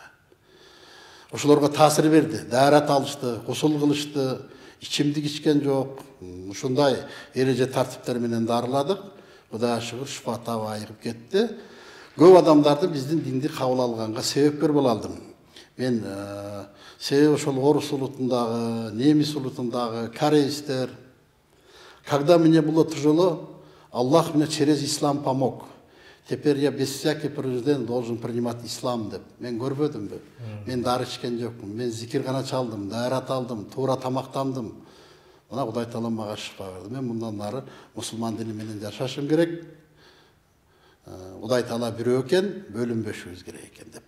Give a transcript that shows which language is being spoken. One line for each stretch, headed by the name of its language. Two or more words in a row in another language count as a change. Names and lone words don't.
Kyrgyz: Ошолорго таасир берди, даарат алышты, кусул кылышты, ичимдик ичкен жок. Ушундай эреже тартиптер менен дарыладык. Кудайга шүгүр шифа таап айыгып кетти. Көп адамдарды биздин динди кабыл алганга себепкер боло алдым. Мен себеби ошол орус улутундагы, немис улутундагы, кореецтер,
Russian: когда мне было тяжело, Аллах мне через ислам помог. Теперь я без всяких принуждений должен принимать ислам
Kyrgyz: деп. Мен көрбөдүмбү? Мен дары ичкен жокмун. Мен зикир гана чалдым, даарат алдым, туура тамактандым. Мына Кудай Таалам мага шифа берди. Мен мындан ары мусулман дини менен жашашым керек. Кудай Таала бирөө экен, бөлүнбөшүбүз керек экен деп.